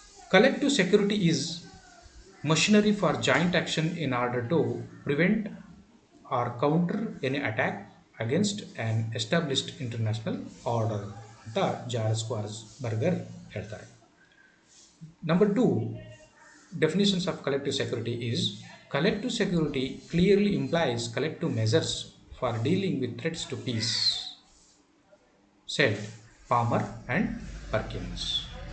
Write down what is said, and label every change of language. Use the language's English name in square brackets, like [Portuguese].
[English] Collective security is machinery for joint action in order to prevent or counter any attack [Kannada] against an established international order ಅಂತ George ಸ್ಕ್ವಾರ್ಜೆನ್ಬರ್ಗರ್ ಹೇಳ್ತಾರೆ. [English] Number 2, definitions of collective security is collective security clearly implies collective measures for dealing with threats to peace, said Palmer and Perkins.